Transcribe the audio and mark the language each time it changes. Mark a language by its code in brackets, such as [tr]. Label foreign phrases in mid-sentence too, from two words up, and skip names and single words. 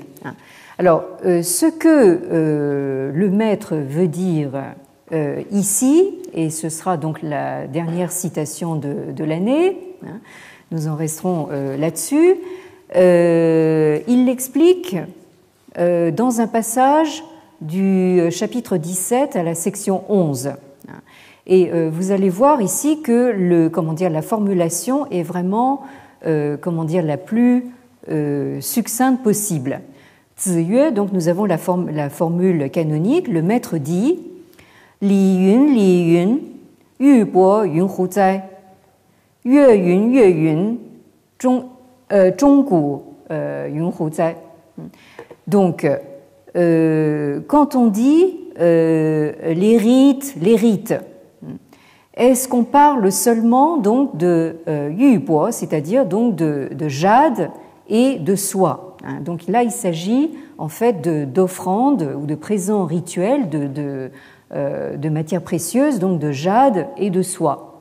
[fr] Alors, ce que le maître veut dire ici, et ce sera donc la dernière citation de l'année, nous en resterons là-dessus, il l'explique dans un passage du chapitre 17 à la section 11. Et vous allez voir ici que la formulation est vraiment la plus succincte possible. Ziyue, donc nous avons la formule canonique, le maître dit [zh] 禮云，玉帛云乎哉，樂云，鐘鼓云乎哉. [fr] Donc, quand on dit les rites, est-ce qu'on parle seulement donc de [zh] 玉帛, [fr] c'est-à-dire donc de jade et de soie? Donc là, il s'agit en fait d'offrandes ou de présents rituels de matières précieuses, donc de jade et de soie.